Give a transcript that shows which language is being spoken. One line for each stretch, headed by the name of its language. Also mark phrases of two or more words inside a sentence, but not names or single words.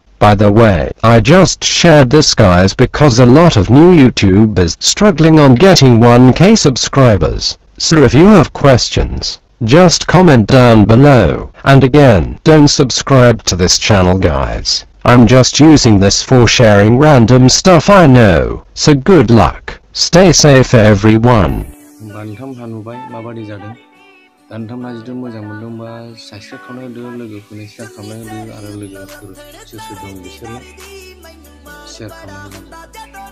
English: By the way, I just shared this guys because a lot of new YouTubers struggling on getting 1k subscribers. So if you have questions, just comment down below, and again, don't subscribe to this channel guys. I'm just using this for sharing random stuff I know, so good luck, stay safe everyone.
Bodo: दानथामहा नुबाय माबादि जादों दानथामहा जुदि मोजां मोनदोंबा साबस्क्राइब खालामना होदो लोगोफोरनो शेयार खालामना होदो आरो लोगोफोर सोर सोर दं बिसोरनो शेयार खालामना होदो